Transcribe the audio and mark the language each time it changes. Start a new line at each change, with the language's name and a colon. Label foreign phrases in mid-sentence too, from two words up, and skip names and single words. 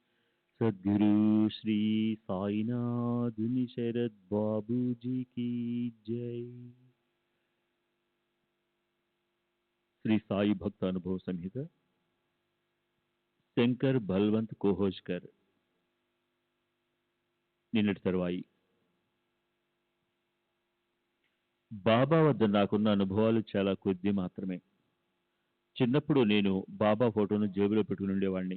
Hindi: सद्गुरु श्री साईनाथ शरद बाबू जी की जय।
Telugu: श्री साई भक्त अनुभव संहित శంకర్ బల్వంత్ కోహోజ్కర్ నిన్నటి తరువాయి. బాబా వద్ద నాకున్న అనుభవాలు చాలా కొద్ది మాత్రమే. చిన్నప్పుడు నేను బాబా ఫోటోను జేబులో పెట్టుకుని ఉండేవాడిని.